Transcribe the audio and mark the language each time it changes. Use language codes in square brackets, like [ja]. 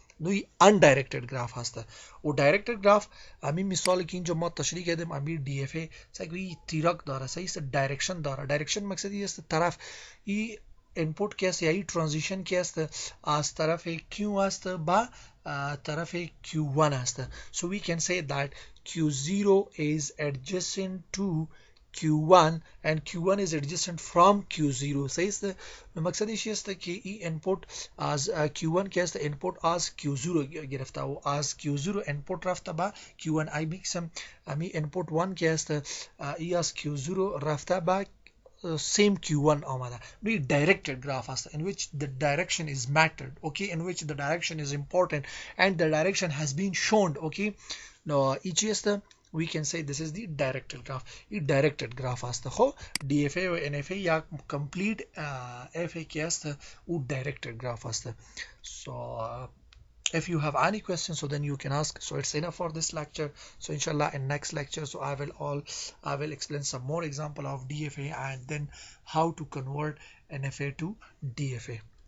[fa] نوی undirected graph هست و directed graph همین مثالی که اینجا ما تشریح کردیم همین DFA سگوی تیرک داره صحیح است دایرکشن داره. دایرکشن مقصدی است طرف ای input که است یا ای ترانزیشن که است از طرف Q است با طرف Q1 است. [en] so we can say that Q0 is adjacent to Q1 and Q1 is adjacent from Q0 صحیح است. [fa] مقصد ایشی است که این input از Q1 که است input از Q0 گرفته و از Q0 input رفته با Q1 ای میکسم امی input 1 که است ای از Q0 رفته با same Q1 آمده. [en] نوی directed graph است in which the direction is mattered, okay, in which the direction is important and the direction has been shown. okay, now ایچی است we can say this is the directed graph. [fa] این directed graph است. خب DFA و NFA یا complete FA که است او directed graph است. [en] so if you have any questions so then you can ask. so it's enough for this lecture. so inshallah in next lecture so I will explain some more example of DFA and then how to convert NFA to DFA.